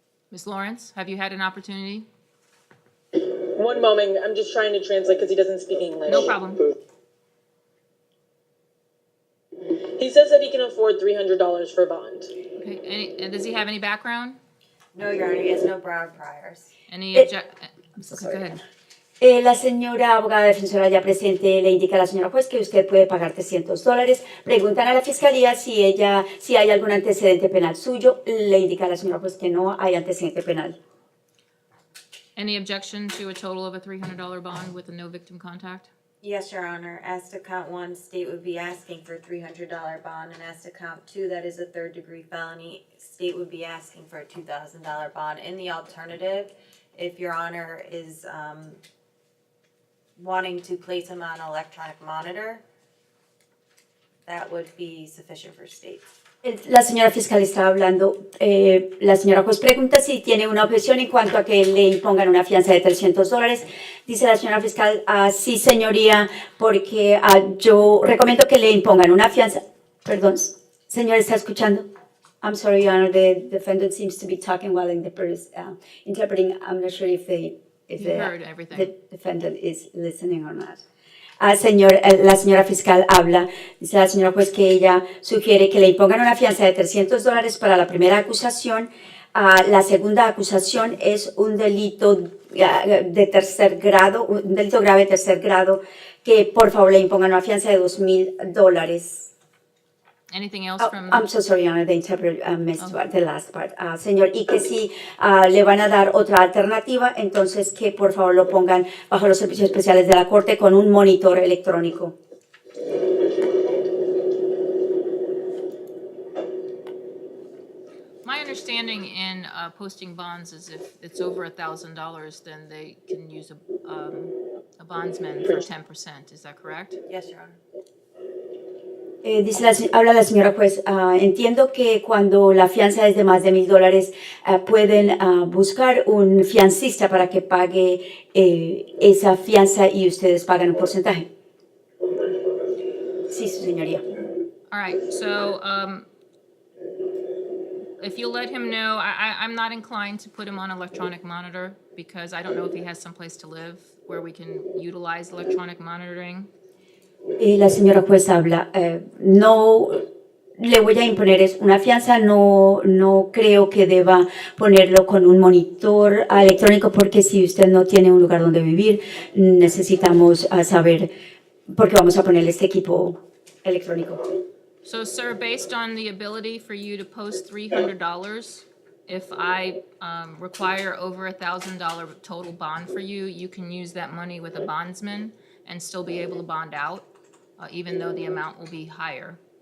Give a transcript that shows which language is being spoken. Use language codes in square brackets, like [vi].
[en] Ms. Lawrence, have you had an opportunity? One moment, I'm just trying to translate because he doesn't speak English. No problem. He says that he can afford $300 for bond. Okay, and does he have any background? No, Your Honor, he has no Broward priors. Any I'm so Go sorry. ahead. [es] La señora abogada defensora ya presente le indica a la señora juez que usted puede pagar $300. Preguntan a la fiscalía si hay algún antecedente penal suyo. Le indica a la señora juez que no hay antecedente penal. [en] Any objection to a total of a $300 bond with a no victim contact? Yes, Your Honor. As to count one, state would be asking for $300 bond, and as to count two, that is a third-degree felony, state would be asking for a $2,000 bond. In the alternative, if Your Honor is wanting to place him on electronic monitor, that would be sufficient for state. [es] La señora fiscal estaba hablando, la señora juez pregunta si tiene una objeción en cuanto a que le impongan una fianza de $300. Dice la señora fiscal, sí señoría, porque yo recomiendo que le impongan una fianza. Perdón, señor, ¿está escuchando? [en] I'm sorry, Your Honor, the defendant seems to be talking while the interpreter is interpreting. I'm not sure if You heard everything. the defendant is listening or not. [es] La señora fiscal habla, dice la señora juez que ella sugiere que le impongan una fianza de $300 para la primera acusación. La segunda acusación es un delito de tercer grado, un delito grave de tercer grado, que por favor le impongan una fianza de $2,000. [en] Anything else from? I'm so sorry, Your Honor, the interpreter missed the last part. [es] Señor, y que si le van a dar otra alternativa, entonces que por favor lo pongan bajo los servicios especiales de la Corte con un monitor electrónico. [en] My understanding in posting bonds is if it's over $1,000, then they can use a bondsman for 10%. Is that correct? Yes, Your Honor. [es] Habla la señora juez, entiendo que cuando la fianza es de más de $1,000, pueden buscar un fiancista para que pague esa fianza y ustedes pagan un porcentaje. Sí, su señoría. [en] All right, so if you let him know, I'm not inclined to put him on electronic monitor because I don't know if he has someplace to live where we can utilize electronic monitoring. [es] La señora juez habla, no le voy a imponer una fianza, no creo que deba ponerlo con un monitor electrónico porque si usted no tiene un lugar donde vivir, necesitamos saber por qué vamos a ponerle este equipo electrónico. [en] So, sir, based on the ability for you to post $300, if I require over $1,000 total bond for you, you can use that money with a bondsman and still be able to bond out, even though the amount will be higher.